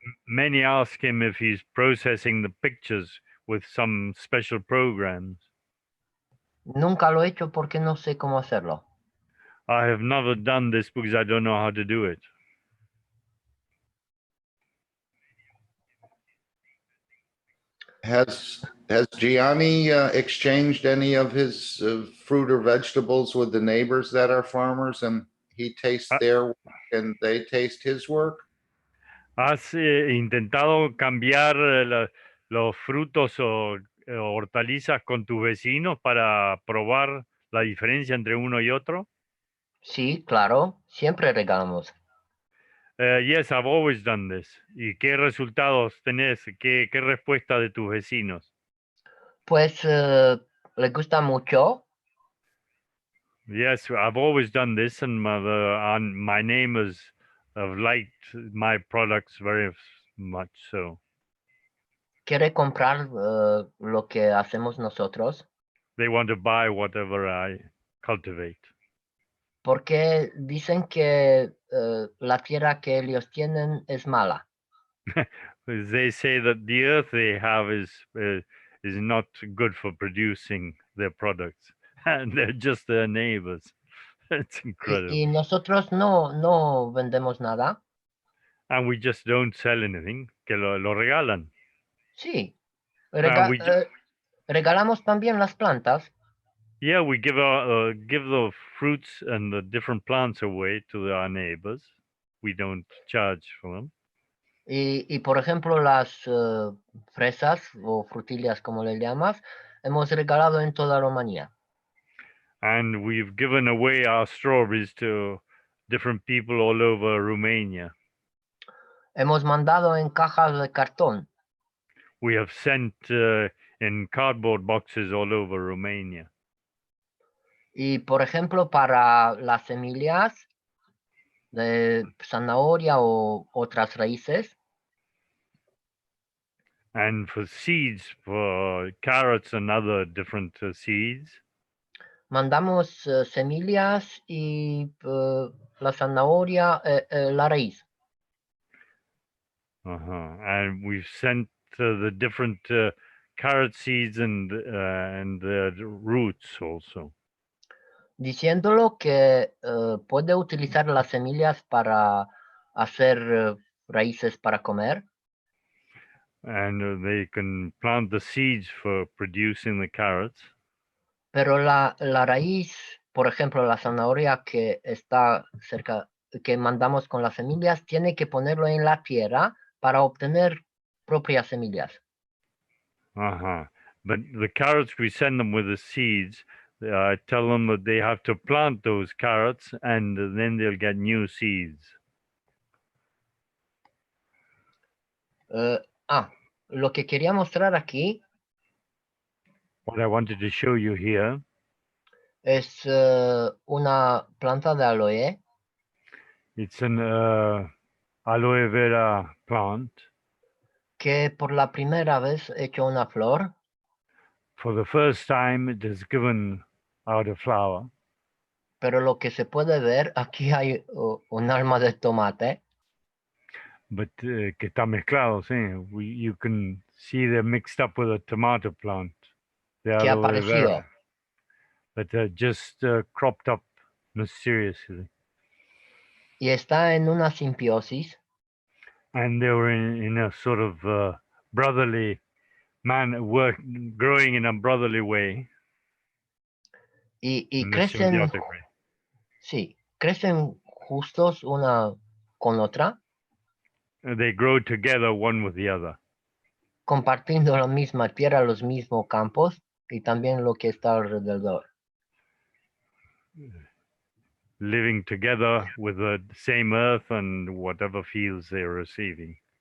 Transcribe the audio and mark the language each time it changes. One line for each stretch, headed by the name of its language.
English: Many ask him if he's processing the pictures with some special programs.
Spanish: Nunca lo he hecho porque no sé cómo hacerlo.
English: I have never done this because I don't know how to do it. Has Gianni exchanged any of his fruit or vegetables with the neighbors that are farmers, and he tastes their work and they taste his work?
Spanish: ¿Has intentado cambiar los frutos o hortalizas con tus vecinos para probar la diferencia entre uno y otro? Sí, claro, siempre regalamos.
English: Yes, I've always done this.
Spanish: ¿Y qué resultados tenés? ¿Qué respuesta de tus vecinos? Pues les gusta mucho.
English: Yes, I've always done this, and my neighbors have liked my products very much. So
Spanish: Quiere comprar lo que hacemos nosotros.
English: they want to buy whatever I cultivate.
Spanish: Porque dicen que la tierra que ellos tienen es mala.
English: They say that the earth they have is not good for producing their products, and they're just their neighbors. It's incredible.
Spanish: Y nosotros no vendemos nada.
English: And we just don't sell anything,
Spanish: que lo regalan. Sí.
English: And
Spanish: Regalamos también las plantas.
English: yeah, we give the fruits and the different plants away to our neighbors. We don't charge for them.
Spanish: Y por ejemplo, las fresas o frutillas, como le llamas, hemos regalado en toda Rumanía.
English: And we've given away our strawberries to different people all over Romania.
Spanish: Hemos mandado en cajas de cartón.
English: We have sent in cardboard boxes all over Romania.
Spanish: Y por ejemplo, para las semillas de zanahoria o otras raíces,
English: and for seeds, for carrots and other different seeds,
Spanish: mandamos semillas y la zanahoria, la raíz.
English: And we've sent the different carrot seeds and the roots also.
Spanish: Diciéndolo que puede utilizar las semillas para hacer raíces para comer.
English: And they can plant the seeds for producing the carrots.
Spanish: Pero la raíz, por ejemplo, la zanahoria que está cerca, que mandamos con las semillas, tiene que ponerlo en la tierra para obtener propias semillas.
English: But the carrots, we send them with the seeds. I tell them that they have to plant those carrots and then they'll get new seeds.
Spanish: Lo que quería mostrar aquí
English: What I wanted to show you here
Spanish: es una planta de aloe.
English: It's an aloe vera plant.
Spanish: Que por la primera vez echó una flor.
English: For the first time, it has given out a flower.
Spanish: Pero lo que se puede ver, aquí hay un alma de tomate.
English: but
Spanish: que está mezclado, sí.
English: You can see they're mixed up with a tomato plant, the
Spanish: que aloe vera, apareció.
English: but just cropped up mysteriously.
Spanish: Y está en una simbiosis.
English: And they were in a sort of brotherly growing in a brotherly way,
Spanish: Y
English: in a
Spanish: crecen,
English: symbiotic way.
Spanish: sí, crecen justos una con otra,
English: They grow together one with the other.
Spanish: compartiendo la misma tierra, los mismos campos y también lo que está alrededor.
English: Living together with the same earth and whatever fields they're receiving.